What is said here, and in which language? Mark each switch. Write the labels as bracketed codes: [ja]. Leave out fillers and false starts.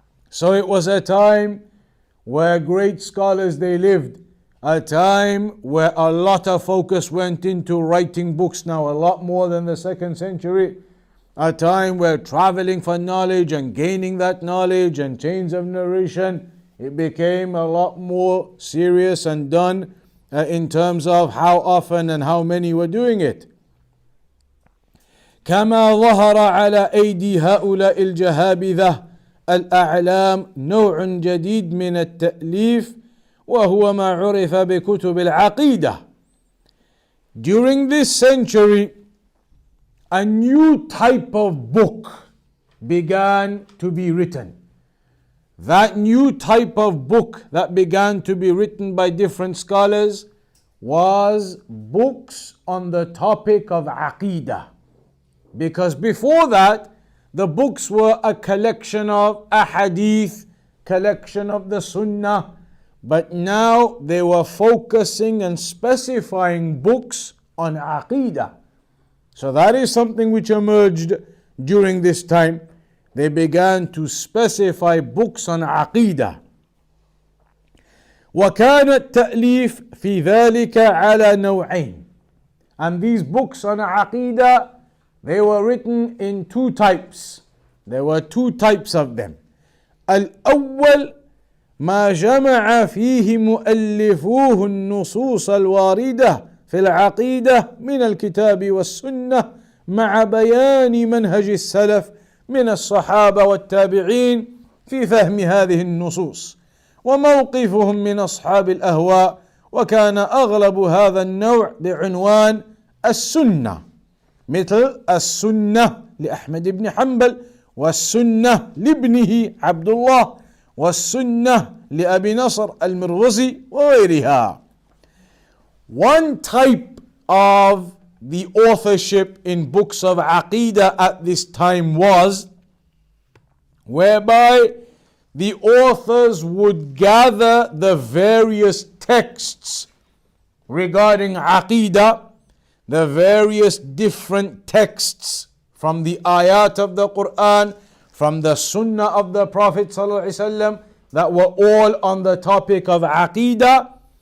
[en] So it was a time where great scholars they lived, a time where a lot of focus went into writing books, now a lot more than the 2nd century, a time where traveling for knowledge and gaining that knowledge and chains of narration, it became a lot more serious and done in terms of how often and how many were doing it. [ar] كما ظهر على أيدي هؤلاء الجهابذة الأعلام نوع جديد من التأليف وهو ما عرف بكتب العقيدة. [en] During this century, a new type of book began to be written. That new type of book that began to be written by different scholars was books on the topic of Aqidah. Because before that, the books were a collection of a Hadith, collection of the Sunnah, but now they were focusing and specifying books on Aqidah. So that is something which emerged during this time. They began to specify books on Aqidah. [ar] وكان التأليف في ذلك على نوعين. [en] And these books on Aqidah, they were written in two types. There were two types of them. [ar] الأول ما جمع فيه مؤلفوه النصوص الواردة في العقيدة من الكتاب والسنة مع بيان منهج السلف من الصحابة والتابعين في فهم هذه النصوص وموقفهم من أصحاب الأهواء. وكان أغلب هذا النوع بعنوان السنة، مثل السنة لأحمد بن حنبل، والسنة لابنه عبد الله، والسنة لأبي نصر المروزي وغيرها. [en] One type of the authorship in books of Aqidah at this time was whereby the authors would gather the various texts regarding Aqidah, the various different texts from the ayat of the Quran, from the Sunnah of the Prophet ﷺ, that were all on the topic of Aqidah.